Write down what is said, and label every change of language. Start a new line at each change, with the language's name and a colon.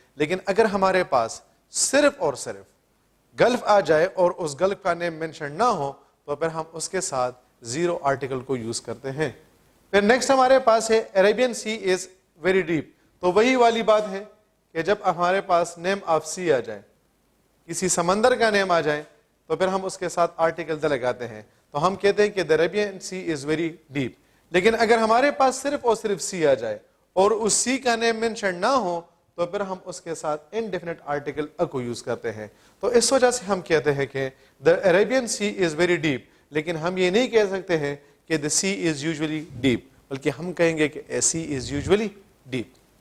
Urdu: لیکن اگر ہمارے پاس صرف اور صرف گلف آ جائے اور اس گلف کا نیم مینشن نہ ہو تو پھر ہم اس کے ساتھ زیرو آرٹیکل کو یوز کرتے ہیں. پھر نیکسٹ ہمارے پاس ہے
English: Arabian sea is very deep.
Urdu: تو وہی والی بات ہے کہ جب ہمارے پاس نیم آف سی آ جائے کسی سمندر کا نیم آ جائے تو پھر ہم اس کے ساتھ آرٹیکل دا لگاتے ہیں. تو ہم کہتے ہیں کہ
English: the Arabian Sea is very deep.
Urdu: لیکن اگر ہمارے پاس صرف اور صرف سی آ جائے اور اس سی کا نیم مینشن نہ ہو تو پھر ہم اس کے ساتھ انڈیفینٹ آرٹیکل کو یوز کرتے ہیں. تو اس وجہ سے ہم کہتے ہیں کہ
English: the Arabian Sea is very deep.
Urdu: لیکن ہم یہ نہیں کہہ سکتے ہیں کہ
English: the sea is usually deep,
Urdu: بلکہ ہم کہیں گے کہ
English: a sea is usually deep.